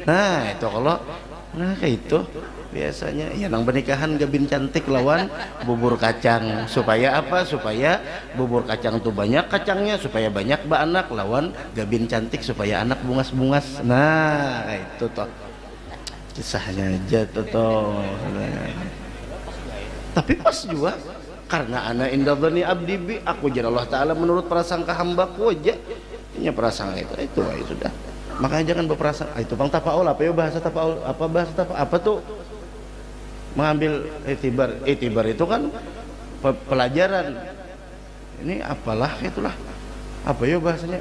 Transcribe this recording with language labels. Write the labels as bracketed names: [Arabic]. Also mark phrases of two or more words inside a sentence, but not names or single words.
[Banjar] Nah itu kalau nah kayak itu biasanya ya nang pernikahan gabin cantik lawan bubur kacang, supaya apa, supaya bubur kacang tuh banyak kacangnya, supaya banyak anak, lawan gabin cantik supaya anak bungas-bungas. [Indonesian] Nah itu toh kisahnya aja toh. Tapi pas juga karena [Arabic] أنا عند ظن عبدي بي, [Indonesian] aku jadi Allah Ta'ala menurut prasangka hambaku aja. Ini prasangka itu sudah. Makanya jangan berprasangka. Itu bang tafaul, apa ya bahasa tafaul? Apa bahasa tafaul? Apa tuh? Mengambil itibar. Itibar itu kan pelajaran. Ini apalah itulah. Apa ya bahasanya?